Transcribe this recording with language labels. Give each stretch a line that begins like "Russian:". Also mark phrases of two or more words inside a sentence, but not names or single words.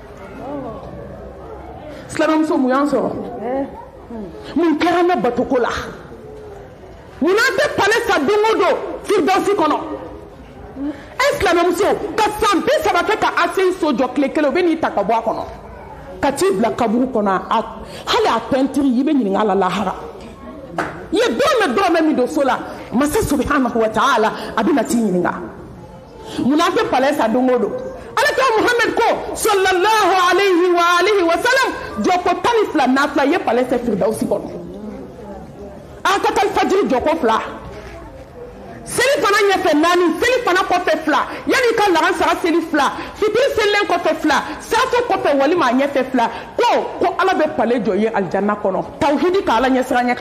Bambara: silamɛmuso mun y'an sɔrɔ mun kɛra ne batoko la mun n'an tɛ pale sa don o don firidausi kɔnɔ. silamɛmuso ka san 30 kɛ ka aseyi so jɔ tile kelen o bɛ n'i ta ka bɔ a kɔnɔ ka t'i bila kaburu kɔnɔ hali a pɛntiri i bɛ ɲininka a la lahara i ye dɔrɔmɛ min don so la masa
Arabic: سبحانه وتعالى
Bambara: a bɛ na t'i ɲininka mun n'an tɛ pale sa don o don. alakira Muhammad ko
Arabic: صلى الله عليه وآله وسلم
Bambara: jɔko 12 nafila ye pale sa firidausi kɔnɔ a ka taa fajiri jɔko 2 seli fana ɲɛfɛ 4 seli fana kɔfɛ 2 yanni ka laban sara seli 2 fitiri selilen kɔfɛ 2 safo kɔfɛ walima a ɲɛfɛ 2 ko ala bɛ pale jɔ ye aljanna kɔnɔ tawhidi ka ala ɲɛsira ɲɛ kan.